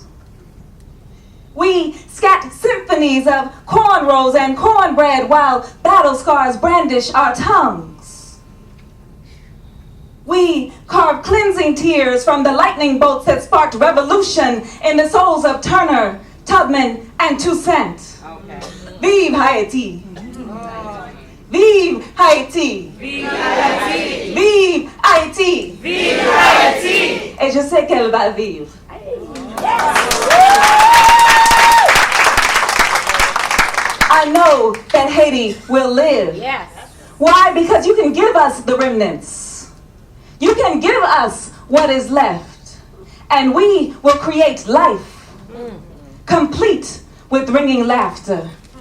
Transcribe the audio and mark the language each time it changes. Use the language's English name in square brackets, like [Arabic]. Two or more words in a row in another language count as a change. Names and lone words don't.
[English] We scat symphonies of cornrows and cornbread while battle scars brandish our tongues. We carve cleansing tears from the lightning bolts that sparked revolution in the souls of Turner, Tubman, and Toussaint. [French] Okay. Vive Haiti! Vive Haiti! Vive Haiti! Vive Haiti! Vive Haiti! Et je sais qu'elle va vivre. [English] I know that Haiti will live. Yes. Why? Because you can give us the remnants. You can give us what is left. And we will create life, complete with ringing laughter.